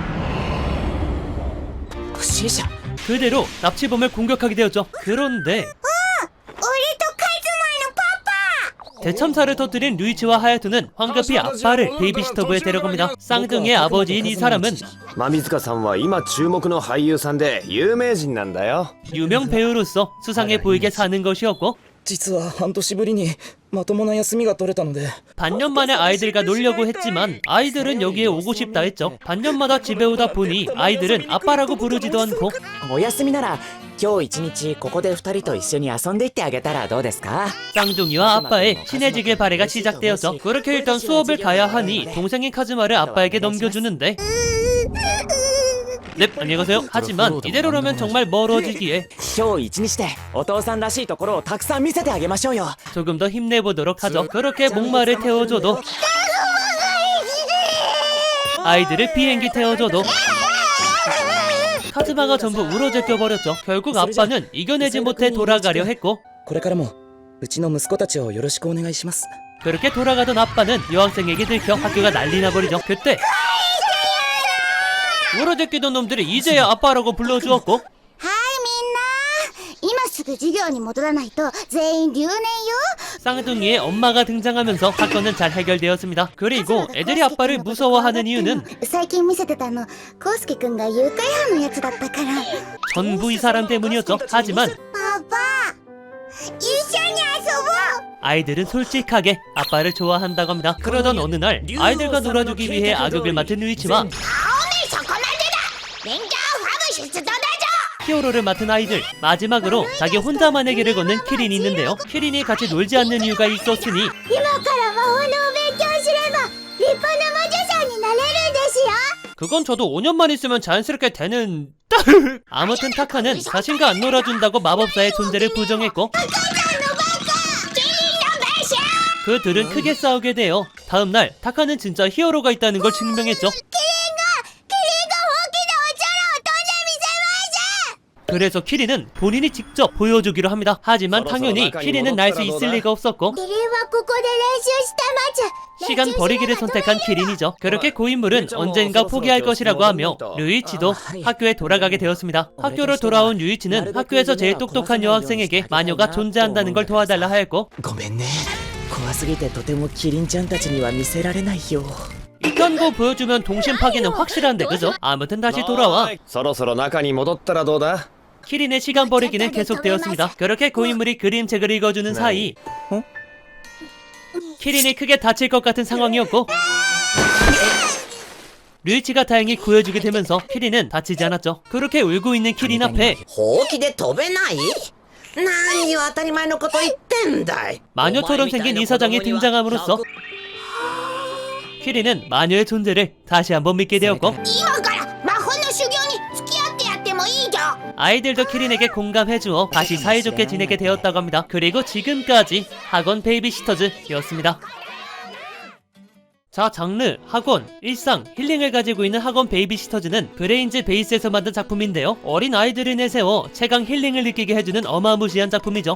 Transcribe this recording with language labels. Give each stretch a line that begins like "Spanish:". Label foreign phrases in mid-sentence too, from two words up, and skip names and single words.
Japanese: 不審者
Korean: 그대로 납치범을 공격하게 되었죠. 그런데
Japanese: 俺とカイズマイのパパ
Korean: 대참사를 터뜨린 루이치와 하야토는 황급히 아빠를 베이비시터부에 데려갑니다. 쌍둥이의 아버지인 이 사람은
Japanese: 馬水塚さんは今注目の俳優さんで有名人なんだよ
Korean: 유명 배우로서 수상해 보이게 사는 것이었고
Japanese: 実は半年ぶりにまともな休みが取れたので
Korean: 반년 만에 아이들과 놀려고 했지만 아이들은 여기에 오고 싶다 했죠. 반년마다 집에 오다 보니 아이들은 아빠라고 부르지도 않고
Japanese: お休みなら今日一日ここで二人と一緒に遊んでいってあげたらどうですか
Korean: 쌍둥이와 아빠의 친해지길 바래가 시작되었죠. 그렇게 일단 수업을 가야 하니 동생인 카즈마를 아빠에게 넘겨주는데 네, 안녕히 가세요. 하지만 이대로라면 정말 멀어지기에
Japanese: 今日一日でお父さんらしいところをたくさん見せてあげましょうよ
Korean: 조금 더 힘내보도록 하죠. 그렇게 목마를 태워줘도 아이들을 비행기 태워줘도 카즈마가 전부 울어제껴버렸죠. 결국 아빠는 이겨내지 못해 돌아가려 했고
Japanese: これからもうちの息子たちをよろしくお願いします
Korean: 그렇게 돌아가던 아빠는 여학생에게 들켜 학교가 난리 나버리죠. 그때 울어제끼던 놈들이 이제야 아빠라고 불러주었고
Japanese: はいみんな今すすぐ授業に戻らないと全員留年よ。
Korean: 쌍둥이의 엄마가 등장하면서 사건은 잘 해결되었습니다. 그리고 애들이 아빠를 무서워하는 이유는
Japanese: 最近見せてたのコウスケくんが誘拐犯のやつだったから。
Korean: 전부 이 사람 때문이었죠. 하지만
Japanese: パパ一緒に遊ぼう。
Korean: 아이들은 솔직하게 아빠를 좋아한다고 합니다. 그러던 어느 날 아이들과 놀아주기 위해 악역을 맡은 류이치와
Japanese: おめえそこまでだ。勉強ファブ出動だぞ。
Korean: 히어로를 맡은 아이들, 마지막으로 자기 혼자만의 길을 걷는 키린이 있는데요. 키린이 같이 놀지 않는 이유가 있었으니
Japanese: 今から魔法のお勉強すれば立派な魔女さんになれるんですよ。
Korean: 그건 저도 5년만 있으면 자연스럽게 되는... 아무튼 타카는 자신과 안 놀아준다고 마법사의 존재를 부정했고 그 둘은 크게 싸우게 돼요. 다음날 타카는 진짜 히어로가 있다는 걸 증명했죠. 그래서 키린은 본인이 직접 보여주기로 합니다. 하지만 당연히 키린은 날 수 있을 리가 없었고
Japanese: キリンはここで練習して待つ。
Korean: 시간 버리기를 선택한 키린이죠. 그렇게 고인물은 언젠가 포기할 것이라고 하며 류이치도 학교에 돌아가게 되었습니다. 학교로 돌아온 류이치는 학교에서 제일 똑똑한 여학생에게 마녀가 존재한다는 걸 도와달라 하였고
Japanese: ごめんね怖すぎてとてもキリンちゃんたちには見せられないよ
Korean: 이딴 거 보여주면 동심 파괴는 확실한데 그죠? 아무튼 다시 돌아와
Japanese: そろそろ中に戻ったらどうだ？
Korean: 키린의 시간 버리기는 계속되었습니다. 그렇게 고인물이 그림책을 읽어주는 사이 키린이 크게 다칠 것 같은 상황이었고 류이치가 다행히 구해주게 되면서 키린은 다치지 않았죠. 그렇게 울고 있는 키린 앞에
Japanese: ほうきで飛べない？何を当たり前のこと言ってんだい。
Korean: 마녀처럼 생긴 이사장이 등장함으로써 키린은 마녀의 존재를 다시 한번 믿게 되었고
Japanese: 今から魔法の修行に付き合ってやってもいいじゃん。
Korean: 아이들도 키린에게 공감해주어 다시 사이좋게 지내게 되었다고 합니다. 그리고 지금까지 학원 베이비시터즈였습니다. 자, 장르, 학원, 일상, 힐링을 가지고 있는 학원 베이비시터즈는 브레인즈 베이스에서 만든 작품인데요. 어린 아이들을 내세워 최강 힐링을 느끼게 해주는 어마무시한 작품이죠.